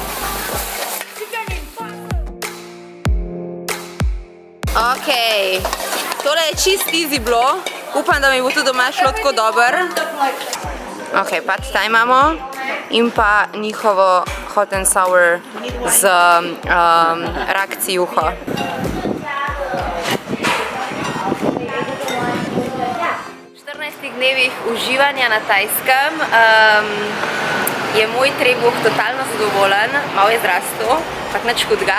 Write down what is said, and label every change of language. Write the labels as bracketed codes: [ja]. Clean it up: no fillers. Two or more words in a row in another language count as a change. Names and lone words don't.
[sl] Ok, čist easy bilo. Upam, da mi bo tudi doma šlo tako dobro. Ok, pad thai imamo in pa njihovo [en] hot and sour [sl] z rakci juho. V 14 dnevih uživanja na Tajskem je moj trebuh totalno zadovoljen, malo je zrastel, tak nič hudega.